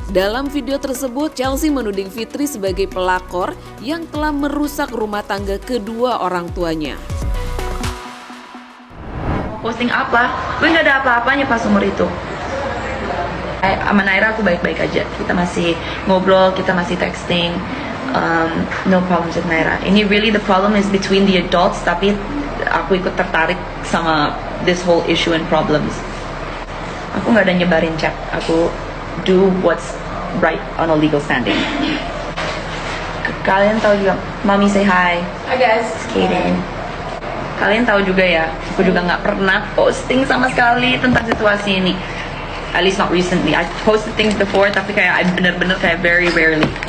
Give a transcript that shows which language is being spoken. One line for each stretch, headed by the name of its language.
Indonesian: Dalam video tersebut, Chelsea menuding Fitri sebagai pelakor yang telah merusak rumah tangga kedua orang tuanya. Posting apa? Gue gak ada apa-apanya pas umur itu. Sama Naira aku baik-baik aja. Kita masih ngobrol, kita masih texting.
English: No problems with Naira. Ini really the problem is between the adults,
Indonesian: tapi aku ikut tertarik sama
English: this whole issue and problems.
Indonesian: Aku gak ada nyebarin chat.
English: Aku do what's right on a legal standing.
Indonesian: Kalian tahu juga, Mami
English: say hi. Hi guys. Kaden.
Indonesian: Kalian tahu juga ya, aku juga nggak pernah posting sama sekali tentang situasi ini.
English: At least not recently. I posted things before,
Indonesian: tapi kayak
English: I
Indonesian: bener-bener kayak
English: very rarely.